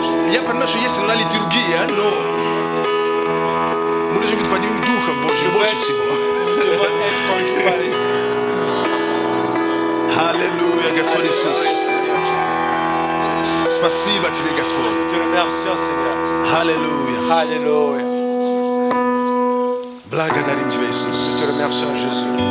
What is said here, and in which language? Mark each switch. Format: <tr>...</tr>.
<ru>Я понимаю, что есть иногда литургия, но мы должны быть водимы Духом Божьим больше всего.</ru> <fr>Nous devons être conduits par l'Esprit.</fr> <ru>Аллилуйя, Господь Иисус. Спасибо Тебе, Господь.</ru> <fr>Te remercions, Seigneur.</fr> <ru>Аллилуйя.</ru> <fr>Alléluia.</fr> <ru>Благодарим Тебя, Иисус.</ru> <fr>Te remercions, Jésus.</fr>